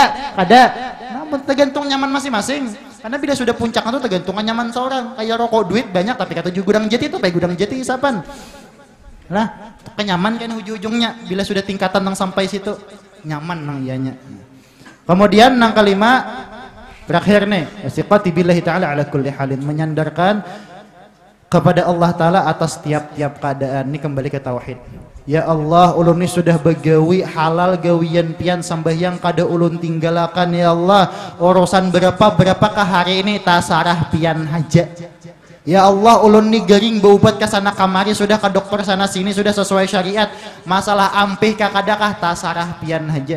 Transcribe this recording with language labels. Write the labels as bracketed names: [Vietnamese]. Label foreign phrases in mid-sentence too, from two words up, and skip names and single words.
[Banjar] Nah, tergantung nyaman masing-masing. Karena bila sudah puncak itu tergantung nyaman seorang. Kayak rokok duit banyak tapi kata gudang jati itu, kayak gudang jati isapan. Lah, kenyaman kan ujung-ujungnya. Bila sudah tingkatan yang sampai situ nyaman nang ianya. Kemudian nang kelima terakhir nih, [Arabic] ثقة بالله تعالى على كل حال, [Banjar] menyandarkan kepada Allah Ta'ala atas tiap-tiap keadaan. Ini kembali ke tauhid. Ya Allah, ulun ini sudah begawi halal gawian pian sambayang kada ulun tinggalakan ya Allah. Urusan berapakah hari ini tasarah pian haja. Ya Allah, ulun ini garing berobat ke sana kamari sudah ke dokter sana sini sudah sesuai syariat. Masalah ampih kakadakah tasarah pian haja.